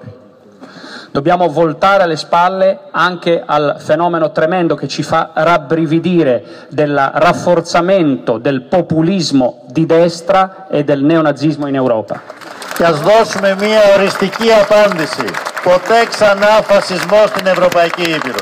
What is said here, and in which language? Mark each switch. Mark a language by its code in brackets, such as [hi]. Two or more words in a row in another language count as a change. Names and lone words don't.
[it] Dobbiamo voltare le spalle anche al fenomeno tremendo che ci fa rabbrividire del rafforzamento del populismo di destra e del neonazismo in Europa. [el] Και ας δώσουμε μία οριστική απάντηση. Ποτέ ξανά φασισμό στην Ευρωπαϊκή Ήπειρο.